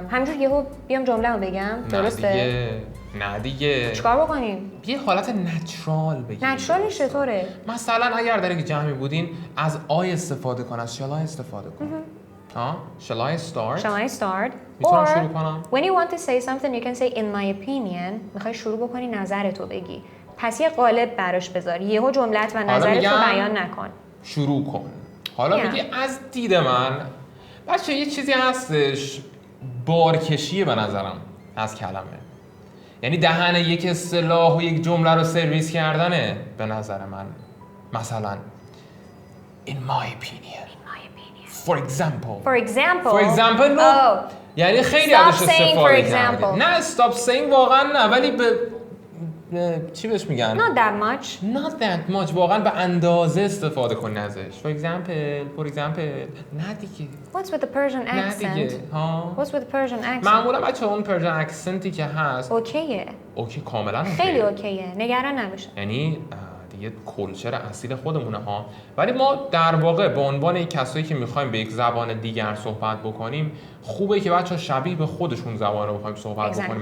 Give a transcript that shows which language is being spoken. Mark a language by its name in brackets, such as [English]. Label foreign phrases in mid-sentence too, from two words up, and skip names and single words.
[Persian] همینجور یهو بیام جمله رو بگم؟ درسته؟ نه دیگه. چیکار بکنیم؟ یه حالت نچرال بگیم. نچرالش چطوره؟ مثلا اگر در یک جمعی بودین از I استفاده کن، از [English] shall I [Persian] استفاده کن. [English] shall I start؟ Shall I start؟ [Persian] میتونم شروع کنم؟ [English] When you want to say something you can say in my opinion. [Persian] میخوای شروع بکنی نظرتو بگی. پس یه قالب براش بذار. یهو جملت و نظرتو بیان نکن. شروع کن. حالا میگی از دید من بچه یه چیزی هستش بارکشیه به نظرم از کلمه. یعنی دهن یک اصطلاح و یک جمله رو سرویس کردنه به نظر من. مثلا [English] in my opinion. For example. [Persian] یعنی خیلی ازش استفاده کردی. نه [English] stop saying [Persian] واقعا نه ولی به چی بهش میگن؟ [English] Not that much. [Persian] واقعا به اندازه استفاده کن ازش. [English] For example. [Persian] نه دیگه. [English] What's with the Persian accent? [Persian] نه دیگه. [English] What's with the Persian accent? [Persian] معمولا بچه اون پرژن اکسنتی که هست اوکیه. اوکی کاملا خیلی اوکیه. نگران نباشه. یعنی دیگه کلچر اصیل خودمونه ها. ولی ما در واقع به عنوان یک کسایی که میخوایم به یک زبان دیگر صحبت بکنیم خوبه که بچه‌ها شبیه به خودشون زبان رو بخوایم صحبت بکنیم.